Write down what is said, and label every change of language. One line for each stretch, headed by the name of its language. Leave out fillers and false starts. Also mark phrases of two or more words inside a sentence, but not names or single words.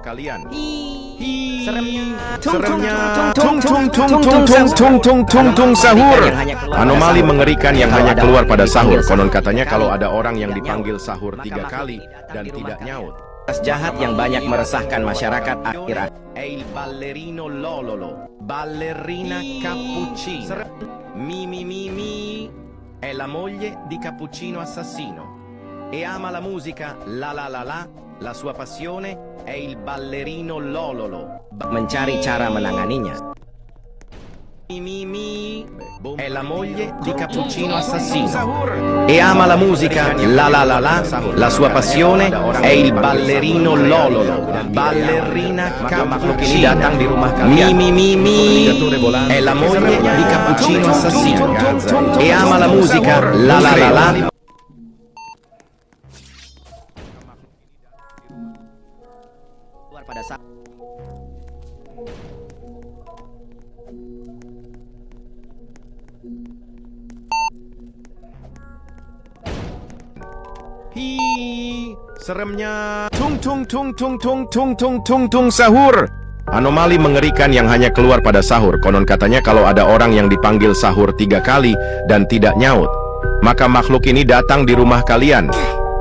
Indonesian: Seremnya. Sahur. Anomali mengerikan yang hanya keluar pada sahur. Konon katanya kalau ada orang yang dipanggil sahur 3 kali dan tidak nyaut, jahat yang banyak meresahkan masyarakat akhir-akhir.
Italian: È il ballerino Lololo, ballerina Cappuccino. Mi mi mi mi. È la moglie di Cappuccino assassino. E ama la musica la la la la. La sua passione è il ballerino Lololo.
Indonesian: Mencari cara menanganinya. Mi mi mi.
Italian: È la moglie di Cappuccino assassino. E ama la musica la la la la. La sua passione è il ballerino Lololo. Ballerina Cappuccino.
Indonesian: Datang di rumah kalian. Mi mi mi mi.
Italian: È la moglie di Cappuccino assassino. E ama la musica la la la la.
Indonesian: Keluar pada saat Hi, seremnya. Tung tung tung tung tung tung tung tung tung sahur. Anomali mengerikan yang hanya keluar pada sahur. Konon katanya kalau ada orang yang dipanggil sahur 3 kali dan tidak nyaut, maka makhluk ini datang di rumah kalian.